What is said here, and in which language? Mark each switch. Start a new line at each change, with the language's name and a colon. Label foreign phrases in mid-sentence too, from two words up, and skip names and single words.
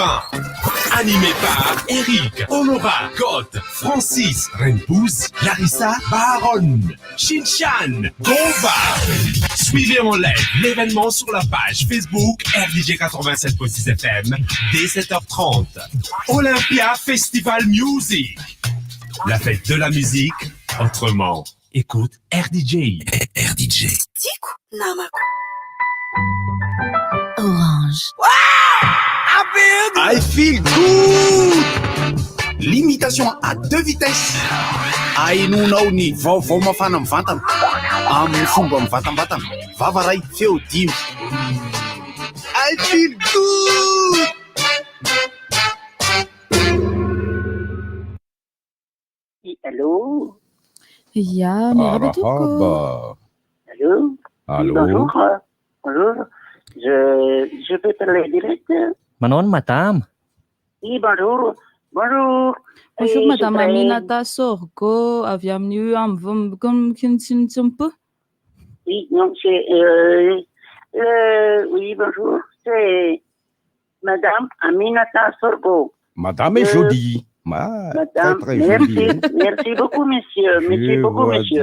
French: Animé par Eric, Honora, God, Francis, Renpouz, Larissa, Baron, Shinchan, Gova. Suivez en live l'événement sur la page Facebook RDJ 87.6 FM dès 7h30. Olympia Festival Music. La fête de la musique autrement. Écoute RDJ. RDJ. Tiku Namako. Orange.
English: Wow! I feel good!
French: L'imitation à 2 vitesses.
Malagasy: Hainonao ny vaovao mafana amin'ny vatana amin'ny fomba mivatambatana. Vava ray feo dimy.
English: I feel good!
French: Allô?
German: Ja,
Arabic: Marhaba.
French: Allô? Allô? Bonjour. Bonjour. Je peux parler direct? Manon, madame. Oui, bonjour. Bonjour. Bonjour, madame Aminata Sorgo,
Malagasy: avy amin'ny
French: Oui, non, c'est... oui, bonjour. C'est madame Aminata Sorgo. Madame est jolie. Madame, très merci, jolie. merci beaucoup, monsieur. Merci beaucoup, monsieur.